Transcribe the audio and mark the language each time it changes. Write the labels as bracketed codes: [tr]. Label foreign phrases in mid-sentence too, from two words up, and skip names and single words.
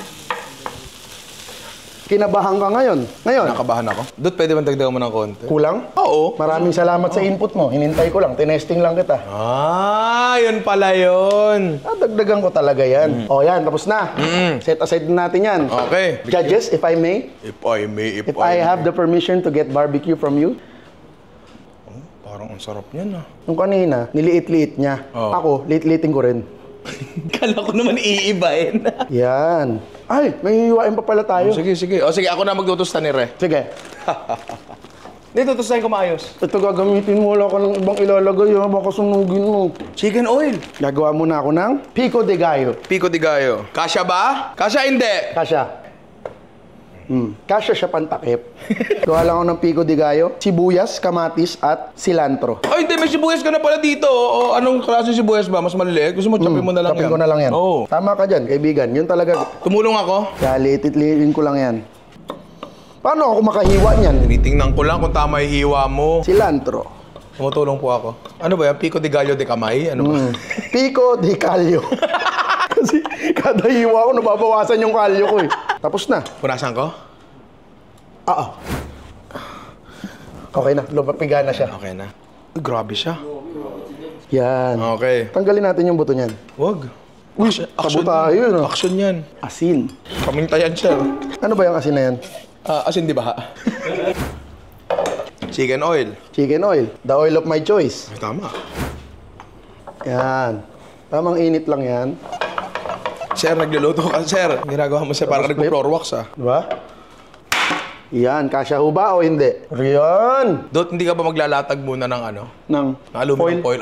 [tl] Kinabahan ka ngayon. Ngayon, Nakabahan ako. Dut, pwede bang dagdagan mo ng konti? kulang? Oo. Maraming salamat sa input mo. Hinintay ko lang. Tinesting lang kita. Yun pala yun. Dagdagan ko talaga yan. O yan, tapos na. Set aside na natin yan. Okay. [en] Judges, if I may, If I may, if I have the permission to get barbecue from you, [tl] Parang ang sarap niyan ah. yung kanina, niliit-liit niya. Oo. Ako, liit-liitin ko rin. Kala ko naman iibahin. Yan. Ay, may hiwain pa pala tayo. Sige. O sige, ako na magtutusta ni Re. Sige. Hindi, tutustahin ko maayos. Ito gagamitin mo. Wala ka ng ibang ilalagay. Ha? Baka sunugin mo. [en] Chicken oil. [tl] Gagawa muna ako ng [es] pico de gallo. Pico de gallo. [tl] Kasya ba? Kasya hindi. Kasya. Kasya siya pantakip. Gawa lang ako ng [es] pico de gallo, [tl] sibuyas, kamatis, at cilantro. Ay, hindi. May sibuyas ka na pala dito. O, anong klase sibuyas ba? Mas maliliit? Gusto mo, chopin mo na lang Chopin yan? ko na lang yan. Oo. Tama ka dyan, kaibigan. Yun talaga. Tumulong ako. Kaya liit-liitin ko lang yan. Paano ako makahiwa niyan? Tinitingnan ko lang kung tama yung hiwa mo. Cilantro. Tumutulong po ako. Ano ba yan? [es] Pico de gallo de [tl] kamay? Ano ba? [es] Pico de callo. [tl] Kasi kada hiwa ko, nababawasan yung kalyo ko eh. Tapos na. Punasan ko? Oo. Okay na, lumapiga na siya. Okay na. Uy, grabe siya. Yan. Okay. Tanggalin natin yung buto niyan. Wag. Uy, tabo tayo, no? Action yan. Asin. Pamintayan siya. Ano ba yung asin na yan? Asin di ba? [en] Chicken oil. Chicken oil. The oil of my choice. [tl] Ay, tama. Yan. Tamang init lang yan. Sir, nagluluto ka, sir. Ginagawa mo siya parang nagpo- [en] floor wax, [tl] ah. Diba? Yan, kasya ho ba o hindi? Riyan! Dot, hindi ka ba maglalatag muna ng ano? Ng [en] aluminum foil o